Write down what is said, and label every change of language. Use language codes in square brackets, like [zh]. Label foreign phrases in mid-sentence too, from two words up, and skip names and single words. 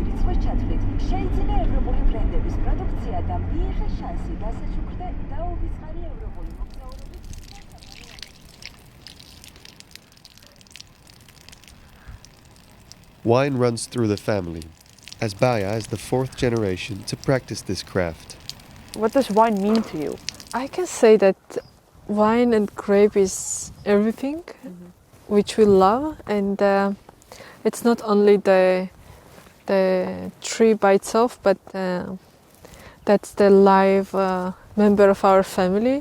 [ka] რიცხვის ჩათვლით შეიძინა ევროპული ბრენდების პროდუქცია და მიიღეს შანსი გასაჩუქრდე დაუვიწყარი ევროპული მოგზაურობით. [en] Wine runs through the family, as Baya is the fourth generation to practice this craft. What does wine mean to you? I can say that wine and grape is everything which we love, and it's not only the tree by itself, but that's the live member of our family.